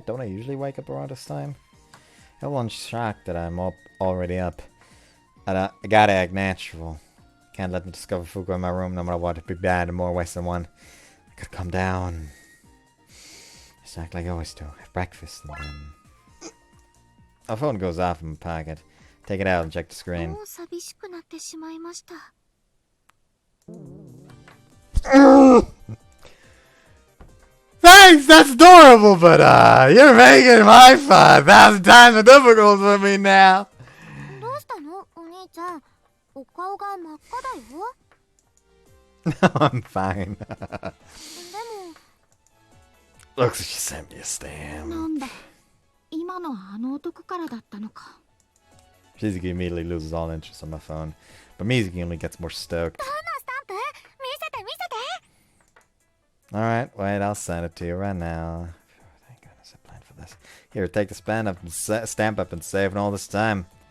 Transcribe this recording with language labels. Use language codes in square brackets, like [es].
[en] Don't I usually wake up around this time? Everyone's shocked that I'm already up. I gotta act natural. Can't let me discover Fuuko in my room no matter what. It'd be bad in more ways than one. I gotta calm down. Just act like I always do. Have breakfast and then... Our phone goes off in my pocket. Take it out and check the screen. [ja] もう寂しくなってしまいました。 [en] Thanks, that's adorable, but you're making my fun 1,000 times more difficult for me now. [ja] どうしたのお兄ちゃん。お顔が真っ赤だよ。 [en] No, I'm fine. [ja] でも [en] Looks like she sent me a stamp. [ja] なんだ。今のはあの男からだったのか。 [en] Shizuki immediately loses all interest on my phone, but Mizuki only gets more stoked. [ja] どんなスタンプ見せて見せて。 [en] Alright, wait, I'll send it to you right now. Thank goodness I planned for this. Here, take the stamp up and save it all this time.